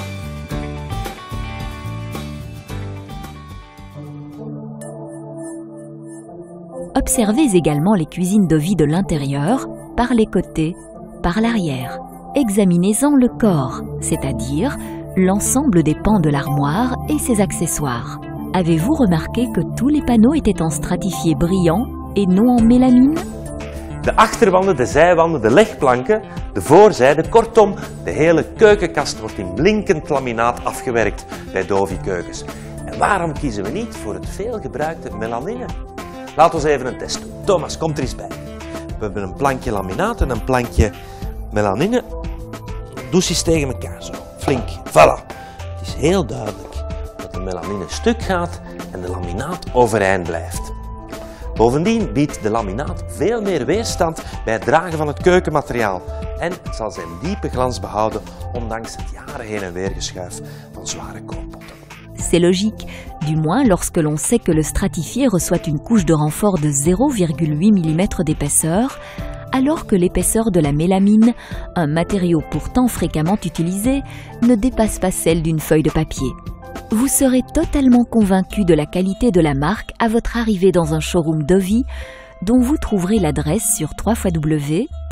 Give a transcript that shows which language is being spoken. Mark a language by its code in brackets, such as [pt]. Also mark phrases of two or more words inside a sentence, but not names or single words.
[fr] Observez également les cuisines Dovi de l'intérieur, par les côtés, par l'arrière. Examinez-en le corps, c'est-à-dire l'ensemble des pans de l'armoire et ses accessoires. Avez-vous remarqué que tous les panneaux étaient en stratifié brillant et non en mélamine? [nl] De achterwanden, de zijwanden, de legplanken, de voorzijde, kortom, de hele keukenkast wordt in blinkend laminaat afgewerkt bij Dovi keukens. En waarom kiezen we niet voor het veelgebruikte melanine? Laten we even een test doen. Thomas, kom er eens bij. We hebben een plankje laminaat en een plankje melanine. Doe eens tegen elkaar zo. Flink. Voilà. Het is heel duidelijk dat de melanine stuk gaat en de laminaat overeind blijft. Bovendien biedt de laminaat veel meer weerstand bij het dragen van het keukenmateriaal en het zal zijn diepe glans behouden ondanks het jaren heen en weer geschuif van zware kookpotten. [fr] C'est logique, du moins lorsque l'on sait que le stratifié reçoit une couche de renfort de 0,8 mm d'épaisseur, alors que l'épaisseur de la mélamine, un matériau pourtant fréquemment utilisé, ne dépasse pas celle d'une feuille de papier. Vous serez totalement convaincu de la qualité de la marque à votre arrivée dans un showroom Dovi, dont vous trouverez l'adresse sur www.dovi.be.